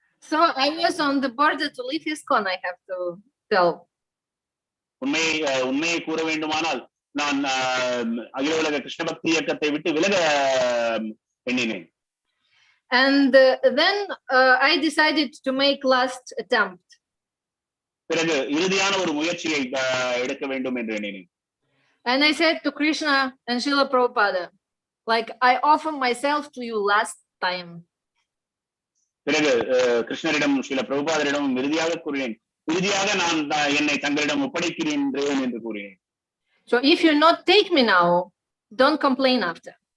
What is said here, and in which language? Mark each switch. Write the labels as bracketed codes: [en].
[en] So I was on the border to leave ISKCON, I have to tell. [ta] உண்மையை கூற வேண்டுமானால் நான் அகில உலக கிருஷ்ண பக்தி இயக்கத்தை விட்டு விலக எண்ணினேன். [en] And then I decided to make last attempt. [ta] பிறகு இறுதியான ஒரு முயற்சியை எடுக்க வேண்டும் என்று எண்ணினேன். [en] And I said to Krishna and Srila Prabhupada, like, I offer myself to you last time. [ta] பிறகு கிருஷ்ணரிடம் ஸ்ரீல பிரபுபாதரிடம் இறுதியாக கூறினேன், இறுதியாக நான் என்னை தங்களிடம் ஒப்படைக்கிறேன் என்று கூறினேன். [en] So if you not take me now, don't complain after.